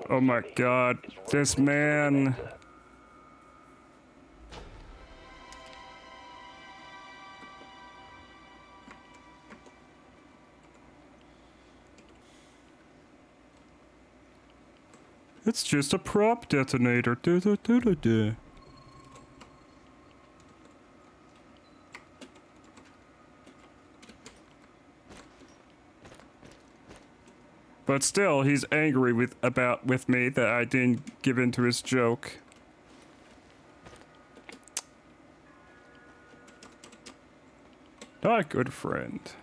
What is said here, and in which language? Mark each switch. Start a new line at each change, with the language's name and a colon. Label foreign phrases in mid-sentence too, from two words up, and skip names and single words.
English: Oh my god, this man. It's just a prop detonator. Du -du -du -du -du. But still, he's angry with me that I didn't give in to his joke. Not a good friend.